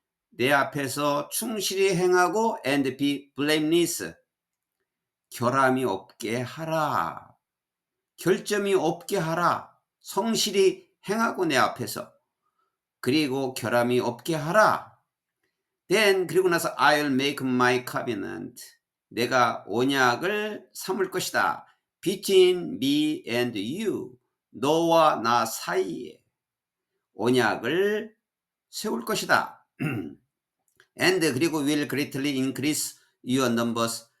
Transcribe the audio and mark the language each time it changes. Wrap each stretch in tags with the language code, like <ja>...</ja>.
<ko>내 앞에서 충실히 행하고</ko> <en>and be blameless.</en> <ko>결함이 없게 하라. 결점이 없게 하라. 성실히 행하고 내 앞에서. 그리고 결함이 없게 하라.</ko> <en>Then</en> <ko>그리고 나서</ko> <en>I'll make my covenant.</en> <ko>내가 언약을 삼을 것이다.</ko> <en>Between me and you.</en> <ko>너와 나 사이에 언약을 세울 것이다.</ko> <en>And</en> <ko>그리고</ko> <en>will greatly increase your numbers.</en>